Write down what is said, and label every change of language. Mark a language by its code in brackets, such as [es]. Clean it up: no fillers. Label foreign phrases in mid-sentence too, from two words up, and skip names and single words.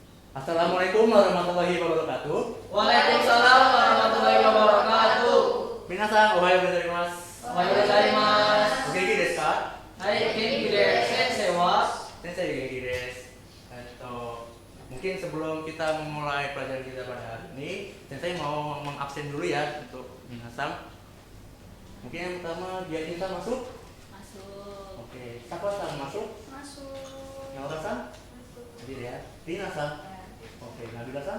[ar] السلام عليكم ورحمة الله وبركاته. وعليكم السلام ورحمة الله وبركاته. [ja] 皆さん、おはようございます. おはようございます. 元気ですか? はい、元気です. 先生は? 先生元気です. [id] Mungkin sebelum kita memulai pelajaran kita pada hari ini, Sensei mau mengabsen dulu ya untuk minasan. Mungkin yang pertama dia cinta masuk? Masuk. Oke, Sakura-san masuk? Masuk. Naura-san? Hadir ya. Rina-san? Oke, Nabila-san?